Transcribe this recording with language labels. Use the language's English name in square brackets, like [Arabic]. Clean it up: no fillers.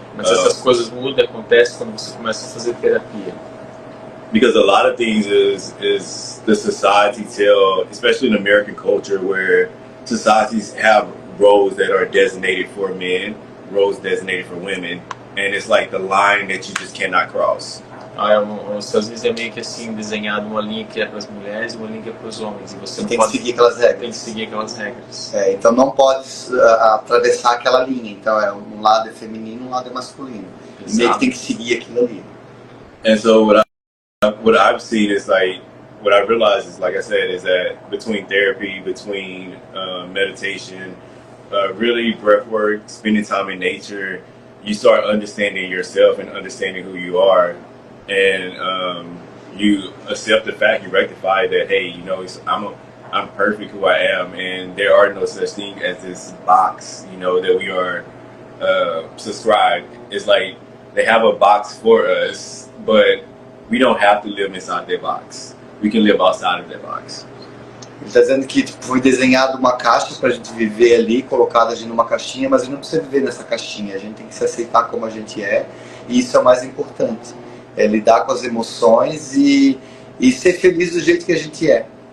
[Portuguese] Mas essas coisas mudam, acontecem quando você começa a fazer terapia. [English] Because a lot of things is the society tell, especially in American culture, where societies have roles that are designated for men, roles designated for women, and it's like the line that you just cannot cross. [Portuguese] Às vezes é meio que assim, desenhado uma linha que é para as mulheres e uma linha que é para os homens. E você tem que seguir aquelas regras. Tem que seguir aquelas regras. Então não pode atravessar aquela linha. Então um lado é feminino, um lado é masculino. E meio que tem que seguir aquilo ali. [English] And so what I've seen is like, what I realized is, like I said, is that between therapy, between meditation, really breath work, spending time in nature, you start understanding yourself and understanding who you are. And you accept the fact, you rectify that, hey, I'm perfect who I am, and there are no such thing as this box, that we are subscribed. It's like they have a box for us, but we don't have to live inside their box. we can live outside of that box. [Portuguese] Ele está dizendo que foi desenhado uma caixa para a gente viver ali, colocada a gente numa caixinha, mas a gente não precisa viver nessa caixinha, a gente tem que se aceitar como a gente é, e isso é o mais importante. É lidar com as emoções e ser feliz do jeito que a gente é.